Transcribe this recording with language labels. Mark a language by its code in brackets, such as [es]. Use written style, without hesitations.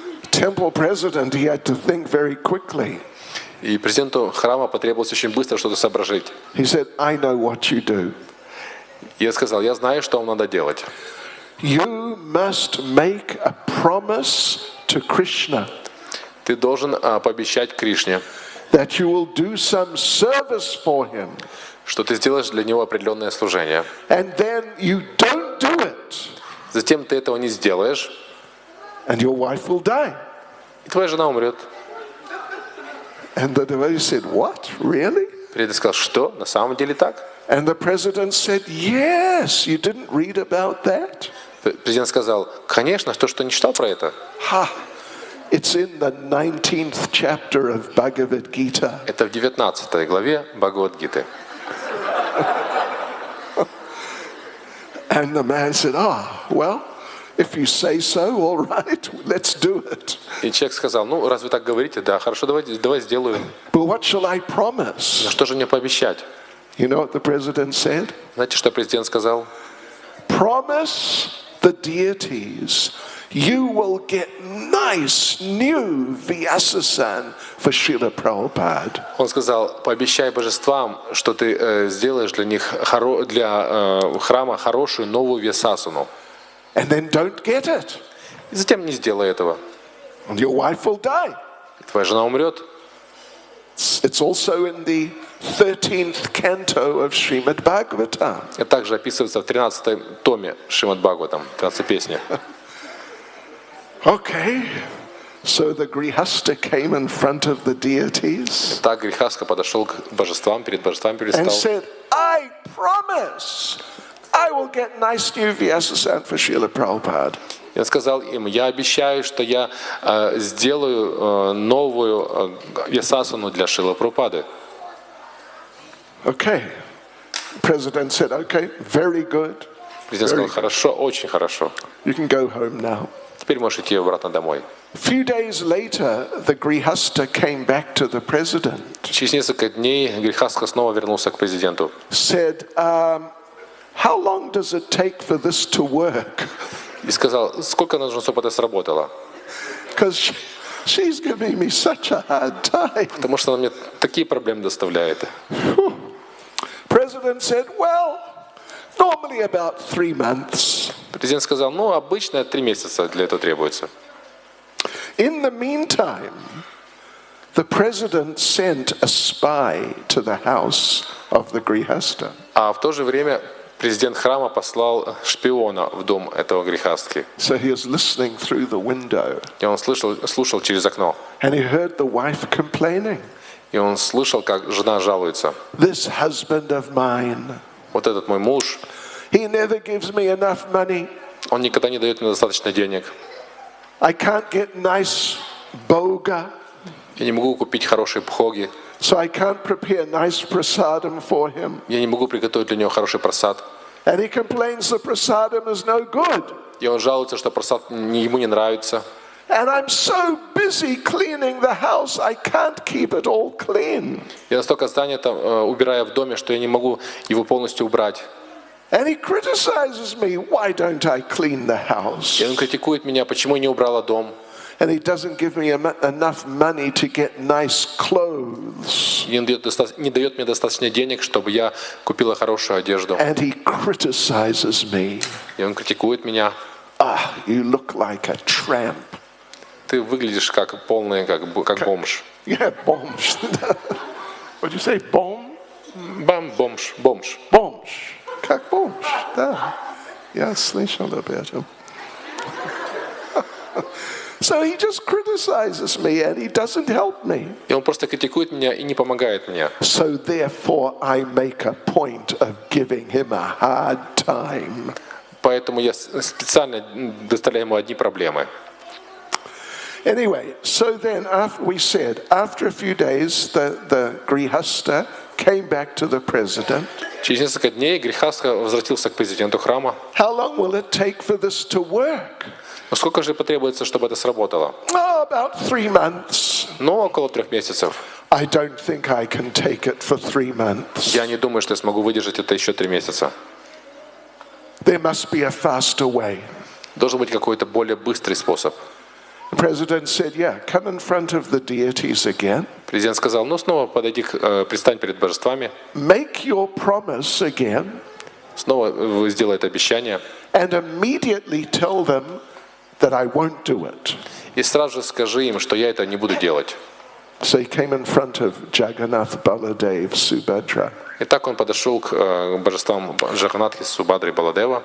[en] Temple president, he had to think very quickly. [ru] И президенту храма потребовалось очень быстро что-то соображить. [en] He said, I know what you do. [ru] Я сказал: я знаю, что вам надо делать. [en] You must make a promise to Krishna. [ru] Ты должен пообещать Кришне, [en] that you will do some service for him. [ru] Что ты сделаешь для него определенное служение. [en] And then you don't do it. [ru] Затем ты этого не сделаешь. [en] And your wife will die. [ru] И твоя жена умрет. [en] And the devotee said, what? Really? [ru] Преданный сказал: что? На самом деле так? [en] And the president said, yes, you didn't read about that? [ru] Президент сказал, конечно, то, что не читал про это. [en] It's in the 19th chapter of Bhagavad Gita. [ru] Это в 19 главе Бхагавад-гиты. [en] And the man said, well, if you say so, all right, let's do it. [ru] И человек сказал, ну, раз вы так говорите, да, хорошо, давай сделаю. [en] But what shall I promise? [ru] Но что же мне пообещать? [en] You know what the president said? [ru] Знаете, что президент сказал? [en] Promise the deities you will get nice new Vyasa-san for Srila Prabhupada. [ru] Он сказал, пообещай божествам, что ты сделаешь для них, для храма хорошую новую вьясасану. [en] And then don't get it. [ru] И затем не сделай этого. [en] And your wife will die. [ru] Твоя жена умрет. [en] It's also in the 13th canto of Srimad Bhagavatam. [ru] Это также описывается в 13-м томе Шримад Бхагаватам, 13-й песне. [en] Okay, so the Grihasta came in front of the deities. [ru] Так Грихаска подошел к божествам, перед божествами [en] And [ru] предстал. [en] said, I promise I will get nice new Vyasa-san for Srila Prabhupada. [ru] И он сказал им, я обещаю, что я сделаю новую вьясасану для Шрилы Прабхупады. [en] Okay. The president said, okay, very good. [ru] Президент сказал, хорошо, очень хорошо. [en] You can go home now. [ru] Теперь можешь идти обратно домой. [en] A few days later, the Grihasta came back to the president. [ru] Через несколько дней Грихаска снова вернулся к президенту. [en] Said, how long does it take for this to work? [ru] И сказал, сколько нужно, чтобы это сработало? [en] Because she's giving me such a hard time. [ru] Потому что она мне такие проблемы доставляет. [en] President said, well, normally about 3 months. [ru] Президент сказал, ну, обычно 3 месяца для этого требуется. [en] In the meantime, the president sent a spy to the house of the Grihasta. [ru] А в то же время президент храма послал шпиона в дом этого грехастки. [en] So he was listening through the window. [ru] И он слушал через окно. [en] And he heard the wife complaining. [ru] И он слышал, как жена жалуется. [en] This husband of mine, [ru] Вот этот мой муж, [en] he never gives me enough money. [ru] он никогда не дает мне достаточно денег. [en] I can't get nice boga, [ru] Я не могу купить хорошие бхоги. [en] so I can't prepare nice prasadam for him. [ru] Я не могу приготовить для него хороший прасад. [en] And he complains the prasadam is no good. [ru] И он жалуется, что прасад ему не нравится. [en] And I'm so busy cleaning the house, I can't keep it all clean. [ru] Я настолько занят, убирая в доме, что я не могу его полностью убрать. [en] And he criticizes me, why don't I clean the house? [ru] И он критикует меня, почему я не убрала дом. [en] And he doesn't give me enough money to get nice clothes. [ru] И он не дает мне достаточно денег, чтобы я купила хорошую одежду. [en] And he criticizes me. [ru] И он критикует меня. [en] You look like a tramp. [ru] Ты выглядишь как полный, как бомж. [en] Yeah, бомж. What'd you say, бом? [ru] Бомж. Бомж. Как бомж, да. Я слышал об этом. [en] So he just criticizes me and he doesn't help me. [ru] И он просто критикует меня и не помогает мне. [en] So therefore I make a point of giving him a hard time. [ru] Поэтому я специально доставляю ему одни проблемы. [en] Anyway, so then after a few days, the Grihasta came back to the president. [ru] Через несколько дней Грихаска возвратился к президенту храма. [en] How long will it take for this to work? [ru] Но сколько же потребуется, чтобы это сработало? [en] About 3 months. [ru] Ну, около 3 месяцев. [en] I don't think I can take it for 3 months. [ru] Я не думаю, что я смогу выдержать это еще 3 месяца. [en] There must be a faster way. [ru] Должен быть какой-то более быстрый способ. [en] The president said, yeah, come in front of the deities again. [ru] Президент сказал, ну, снова подойди, предстань перед божествами. [en] Make your promise again. [ru] Снова сделай это обещание. [en] And immediately tell them that I won't do it. [ru] И сразу же скажи им, что я это не буду делать. [en] So he came in front of Jagannath, Baladev, Subhadra. [ru] И так он подошел к божествам Джаганатхи, Субхадры, Баладева.